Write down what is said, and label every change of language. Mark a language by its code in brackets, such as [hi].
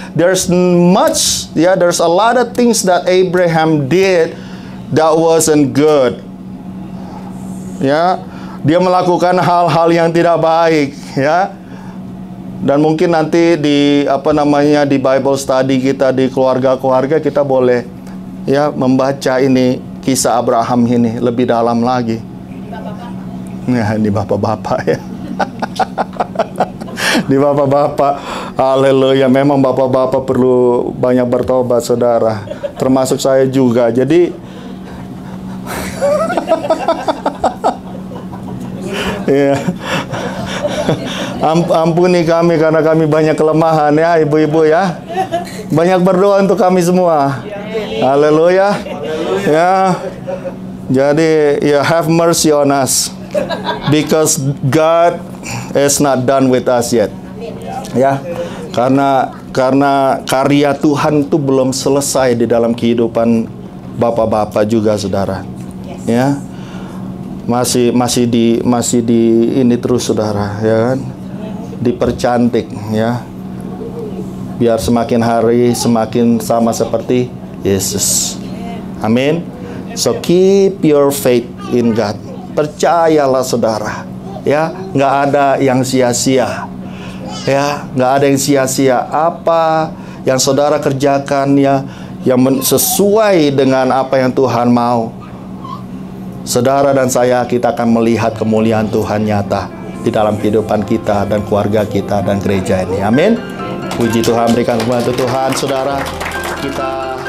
[en] There's a lot of things that Abraham did that wasn't good. [id] Ya, dia melakukan hal-hal yang tidak baik, ya. Dan mungkin nanti di di Bible study kita di keluarga-keluarga kita boleh ya membaca ini kisah Abraham ini lebih dalam lagi. Nah, di bapak-bapak ya. Di bapak-bapak, haleluya. Memang bapak-bapak perlu banyak bertobat, saudara. Termasuk saya juga. Jadi ya. Ampuni kami karena kami banyak kelemahan ya, ibu-ibu ya. Banyak berdoa untuk kami semua. Haleluya. Ya. Jadi ya, [en] have mercy on us because God is not done with us yet. [id] Ya. Karena karya Tuhan itu belum selesai di dalam kehidupan bapak-bapak juga, saudara. Ya. Masih di ini terus, saudara, ya kan? Dipercantik, ya. Biar semakin hari semakin sama seperti Yesus. Amin. [en] So keep your faith in God. [id] Percayalah, saudara. Ya, nggak ada yang sia-sia. Ya, nggak ada yang sia-sia. Apa yang saudara kerjakan ya, yang sesuai dengan apa yang Tuhan mau. Saudara dan saya, kita akan melihat kemuliaan Tuhan nyata di dalam kehidupan kita dan keluarga kita dan gereja ini. Amin. Puji Tuhan, berikan kemuliaan Tuhan, saudara. Kita